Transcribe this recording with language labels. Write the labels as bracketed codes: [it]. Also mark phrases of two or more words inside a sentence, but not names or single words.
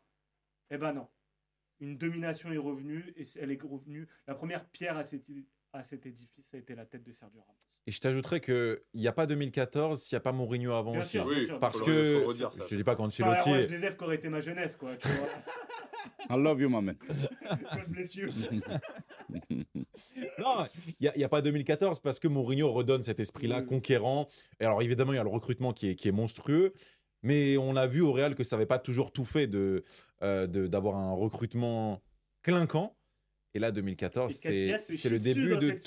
[fr] Eh ben non. Une domination est revenue, et elle est revenue. La première pierre à cet édifice, ça a été la tête de Sergio Ramos. Et je t'ajouterais qu'il n'y a pas 2014 s'il n'y a pas Mourinho avant bien aussi. Sûr, oui, sûr, parce que, je ne dis pas qu'Ancelotti... je les ai qui aurait été ma jeunesse, quoi. Tu vois. [en] I love you, my man. God bless you. [fr] Non, il n'y a pas 2014 parce que Mourinho redonne cet esprit-là conquérant. Et alors évidemment, il y a le recrutement qui est monstrueux. Mais on a vu au Real que ça n'avait pas toujours tout fait d'avoir un recrutement clinquant. Et là, 2014, c'est le début de tout.